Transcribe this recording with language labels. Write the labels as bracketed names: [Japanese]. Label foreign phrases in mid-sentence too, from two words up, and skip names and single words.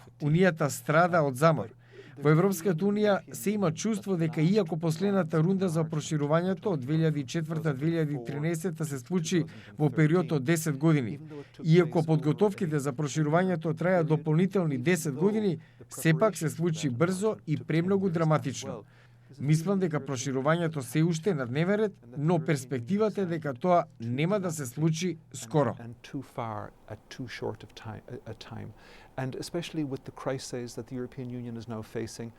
[Macedonian] Унијата страда од замор. Во Европската Унија се има чувство дека иако последната рунда за проширувањето од 2004-2013 се случи во период од 10 години, иако подготовките за проширувањето траја дополнителни 10 години, сепак се случи брзо и премногу драматично. Мислам дека проширувањето се уште на дневен ред, но перспективата е дека тоа нема да се случи скоро. [English] And especially with the crises that the European Union is now facing,